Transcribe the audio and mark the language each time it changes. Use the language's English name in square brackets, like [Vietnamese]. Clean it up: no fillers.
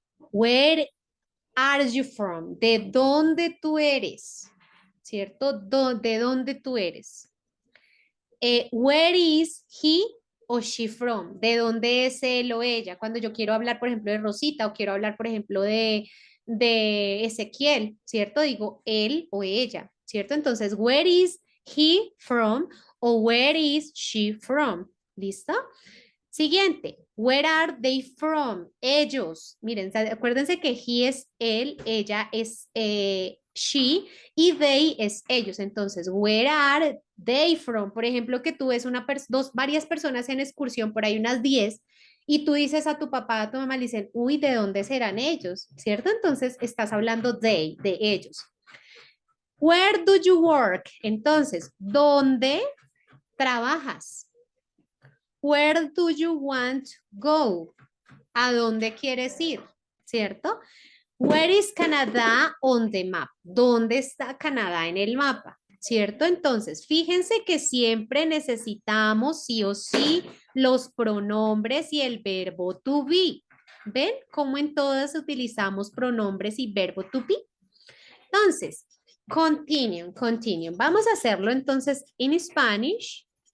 [English] Where are you from? [Spanish] ¿De dónde tú eres? ¿Cierto? ¿De dónde tú eres? [English] Where is he o she from? [Spanish] ¿De dónde es él o ella? Cuando yo quiero hablar, por ejemplo, de Rosita o quiero hablar, por ejemplo, de Ezequiel, ¿cierto? Digo él o ella, ¿cierto? [English] Entonces, where is he from o where is she from? ¿Listo? Siguiente, where are they from? [Spanish] Ellos. Miren, acuérdense que he es él, ella es she y they es ellos. [English] Entonces, where are they from? [Spanish] Por ejemplo, que tú ves varias personas en excursión, por ahí unas 10, y tú dices a tu papá, a tu mamá, le dicen, uy, ¿de dónde serán ellos? ¿Cierto? Entonces, estás hablando de ellos. [English] Where do you work? [Spanish] Entonces, ¿dónde trabajas? [English] Where do you want to go? [Spanish] ¿A dónde quieres ir? ¿Cierto? [English] Where is Canada on the map? [Spanish] ¿Dónde está Canadá en el mapa? ¿Cierto? Entonces, fíjense que siempre necesitamos sí o sí los pronombres y el verbo to be. ¿Ven cómo en todas utilizamos pronombres y verbo to be? Entonces, continue. Vamos a hacerlo entonces en Spanish.